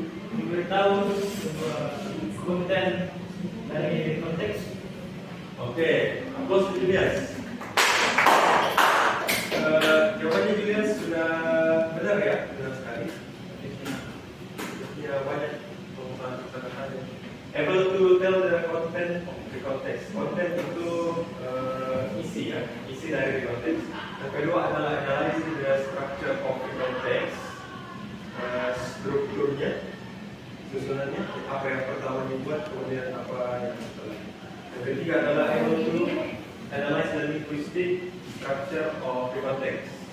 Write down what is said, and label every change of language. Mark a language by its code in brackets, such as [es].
[id] Memberitahu konten dari konteks. [en] Oke, applause to Julius. [id] Jawabannya Julius sudah benar ya, benar sekali. Ya banyak pengusahaan kata-kata. [en] Able to tell the content of the context. [id] Content itu isi ya, isi dari konteks. Yang kedua adalah [en] analysis the structure of the context, [id] strukturnya, susunannya, apa yang pertama dibuat, kemudian apa yang setelah. Yang ketiga adalah [en] able to analyze the linguistic structure of the context.